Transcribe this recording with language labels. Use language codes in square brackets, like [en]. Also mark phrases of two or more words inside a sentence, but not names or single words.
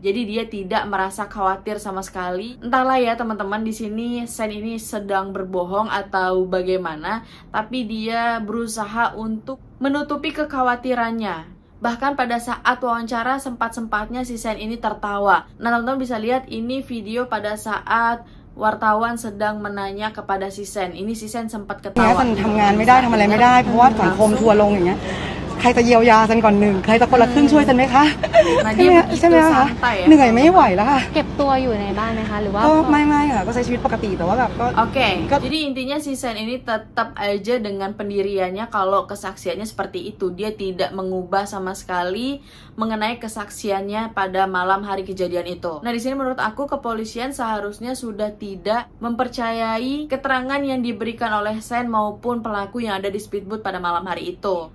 [id] Jadi dia tidak merasa khawatir sama sekali. Entahlah ya teman-teman, di sini Sen ini sedang berbohong atau bagaimana, tapi dia berusaha untuk menutupi kekhawatirannya. Bahkan pada saat wawancara sempat-sempatnya si Sen ini tertawa. Nah, teman-teman bisa lihat ini video pada saat wartawan sedang menanya kepada si Sen. Ini si Sen sempat ketawa. [th] ทำงานไม่ได้ทำอะไรไม่ได้เพราะว่าสังคมทัวร์ลงอย่างเงี้ยใครจะเยียวยาฉันก่อนหนึ่งใครจะคนละครึ่งช่วยฉันไหมคะใช่ไหมคะเหนื่อยไม่ไหวแล้วค่ะ เก็บตัวอยู่ในบ้านไหมคะหรือว่า ก็ไม่ค่ะก็ใช้ชีวิตปกติแต่ว่าแบบก็ [id] Oke, jadi intinya si Sen ini tetap aja dengan pendiriannya kalau kesaksiannya seperti itu. Dia tidak mengubah sama sekali mengenai kesaksiannya pada malam hari kejadian itu. Nah, di sini menurut aku kepolisian seharusnya sudah tidak mempercayai keterangan yang diberikan oleh Sen maupun pelaku yang ada di speedboat pada malam hari itu.